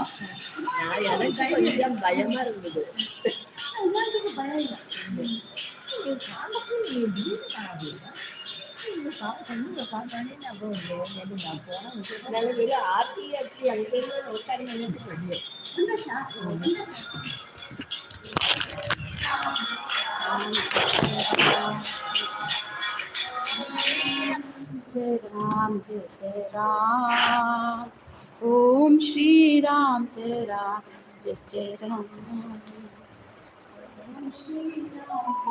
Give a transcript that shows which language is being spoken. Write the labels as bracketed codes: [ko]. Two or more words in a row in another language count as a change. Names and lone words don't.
[ta] நான் எனக்கு கொஞ்சம் பயமா இருந்தது உமாவுக்கு பயம் இல்லை ஆர்த்தி அங்கே உட்காரி நினைச்சு போயிடுவேன் [hi] जय राम जय राम ओम श्री राम जय राम जय राम ओम श्री राम